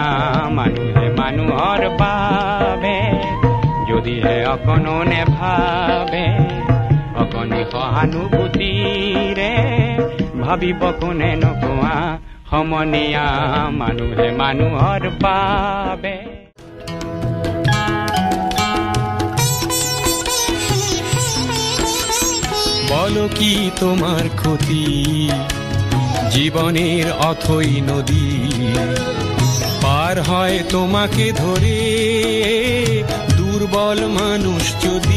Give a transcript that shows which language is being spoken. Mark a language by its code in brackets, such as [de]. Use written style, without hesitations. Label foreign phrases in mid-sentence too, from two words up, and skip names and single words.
[as] মানুহে মানুহৰ বাবে যদিহে অকণনে ভাবে, অকণি সহানুভূতিৰে ভাবিব কোনে নকোৱা সমনীয়া। মানুহে মানুহৰ বাবে [bn] বলো কি তোমার ক্ষতি, জীবনের অথই নদী পার হয় তোমাকে ধরে দুর্বল মানুষ যদি।